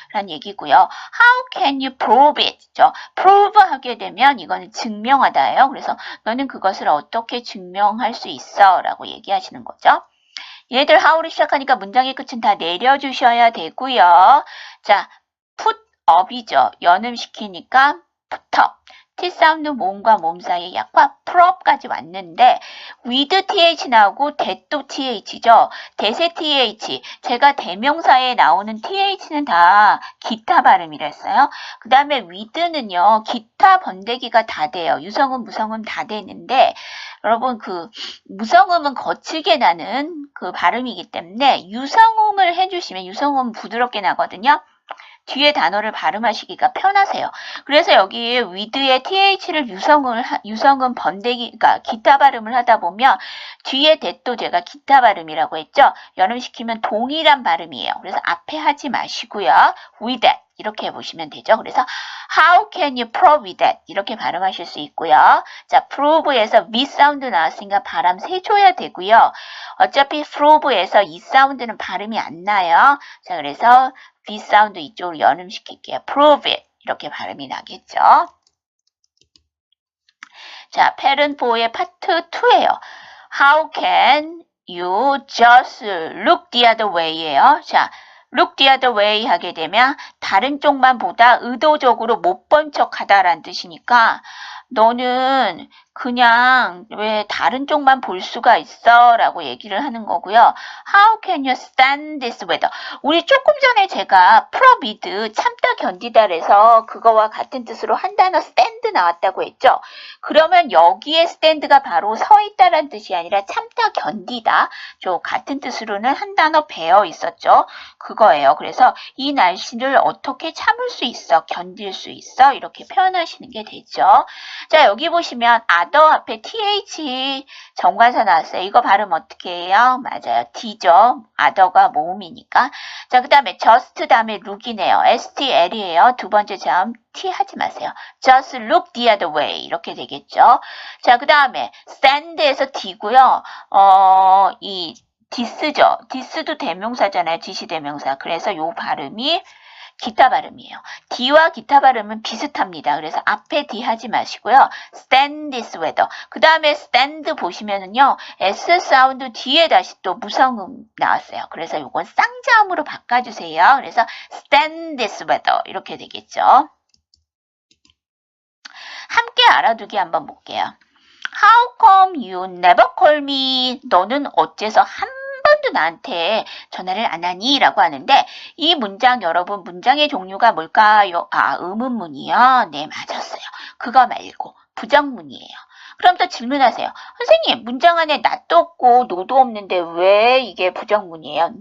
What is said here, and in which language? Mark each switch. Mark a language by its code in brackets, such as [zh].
[ko] 라는 얘기고요. [en] How can you prove it? [ko] prove 하게 되면 이거는 증명하다예요. 그래서 너는 그것을 어떻게 증명할 수 있어? 라고 얘기하시는 거죠. 얘들 how로 시작하니까 문장의 끝은 다 내려주셔야 되고요. 자, put up이죠. 연음시키니까 put up. T 사운드 모음과 모음 사이의 약화 prop까지 왔는데 with th 나오고 that도 th죠. that의 th. 제가 대명사에 나오는 th는 다 기타 발음이랬어요. 그 다음에 with는요. 기타 번데기가 다 돼요. 유성음, 무성음 다 되는데 여러분 그 무성음은 거칠게 나는 그 발음이기 때문에 유성음을 해주시면 유성음은 부드럽게 나거든요. 뒤에 단어를 발음하시기가 편하세요. 그래서 여기 with의 th를 유성음 번데기, 그러니까 기타 발음을 하다 보면 뒤에 that도 제가 기타 발음이라고 했죠. 연음시키면 동일한 발음이에요. 그래서 앞에 하지 마시고요. [en] with that [ko] 이렇게 해보시면 되죠. [en] 그래서 how can you prove with that [ko] 이렇게 발음하실 수 있고요. 자, prove에서 v 사운드 나왔으니까 발음 세줘야 되고요. 어차피 prove에서 이 사운드는 발음이 안 나요. 자, 그래서 V 사운드 이쪽으로 연음시킬게요. [en] prove it. [ko] 이렇게 발음이 나겠죠. 자, parent 4의 파트 2예요. [en] How can you just look the other way예요. [ko] 자, [en] look the other way [ko] 하게 되면 다른 쪽만 보다 의도적으로 못 본 척 하다라는 뜻이니까 너는 그냥 왜 다른 쪽만 볼 수가 있어? 라고 얘기를 하는 거고요. [en] How can you stand this weather? [ko] 우리 조금 전에 제가 프로비드 참다 견디다래서 그거와 같은 뜻으로 한 단어 stand 나왔다고 했죠. 그러면 여기에 stand가 바로 서 있다라는 뜻이 아니라 참다 견디다. 같은 뜻으로는 한 단어 bear 있었죠. 그거예요. 그래서 이 날씨를 어떻게 참을 수 있어? 견딜 수 있어? 이렇게 표현하시는 게 되죠. 자, 여기 보시면 other 앞에 th 정관사 나왔어요. 이거 발음 어떻게 해요? 맞아요. d죠. other가 모음이니까. 자, 그 다음에 just 다음에 look이네요. stl이에요. 두 번째 점 t 하지 마세요. [en] just look the other way [ko] 이렇게 되겠죠. 자, 그 다음에 stand에서 d고요. 이 this죠. this도 대명사잖아요. 지시대명사. 그래서 요 발음이 기타 발음이에요. D와 기타 발음은 비슷합니다. 그래서 앞에 D 하지 마시고요. [en] stand this weather. [ko] 그 다음에 stand 보시면은요. S 사운드 뒤에 다시 또 무성음 나왔어요. 그래서 요건 쌍자음으로 바꿔주세요. 그래서 [en] stand this weather [ko] 이렇게 되겠죠. 함께 알아두기 한번 볼게요. [en] How come you never call me? [ko] 너는 어째서 한 번도 나한테 전화를 안 하니? 라고 하는데 이 문장 여러분 문장의 종류가 뭘까요? 의문문이요. 네, 맞았어요. 그거 말고 부정문이에요. 그럼 또 질문하세요. 선생님, 문장 안에 not도 없고 no도 없는데 왜 이게 부정문이에요?